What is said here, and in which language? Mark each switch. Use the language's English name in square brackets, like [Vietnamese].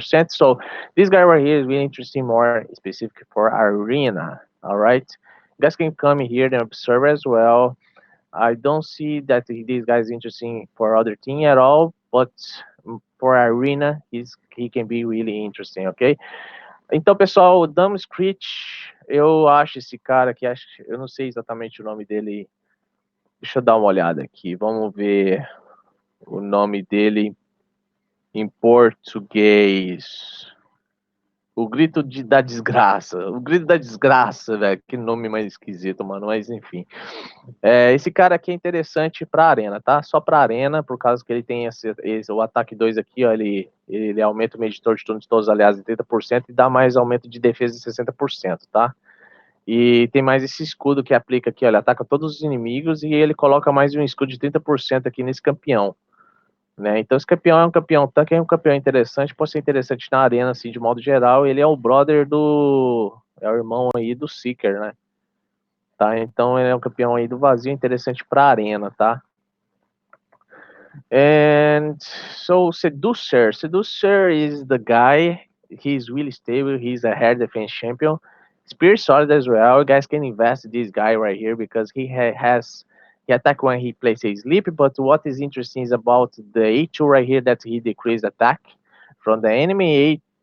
[English] So this guy right here is really interesting, more specific for arena. All right, you guys can come here and observe as well. I don't see that this guy is interesting for other team at all, but for arena, he can be really interesting. Okay. [Portuguese] Então, pessoal, o Dumb Screech, eu acho esse cara aqui, eu não sei exatamente o nome dele. Deixa eu dar uma olhada aqui. Vamos ver o nome dele em português. O grito da desgraça. O grito da desgraça, velho. Que nome mais esquisito, mano. Mas enfim. Esse cara aqui é interessante pra arena, tá? Só pra arena, por causa que ele tem o ataque 2 aqui, ó. Ele aumenta o medidor de turnos de todos os aliados em 30% e dá mais aumento de defesa de 60%, tá? E tem mais esse escudo que aplica aqui, olha, ataca todos os inimigos e ele coloca mais um escudo de 30% aqui nesse campeão. Né? Então esse campeão é um campeão tanque, é um campeão interessante, pode ser interessante na arena, assim, de modo geral. Ele é o brother do... é o irmão aí do Seeker, né? Tá? Então ele é um campeão aí do vazio, interessante pra arena, tá? [English] And so Seducer is the guy. He's really stable. He's a hair defense champion. Spirit solid as well. You guys can invest in this guy right here because he attack when he plays a sleep. But what is interesting is about the A2 right here that he decreased attack from the enemy.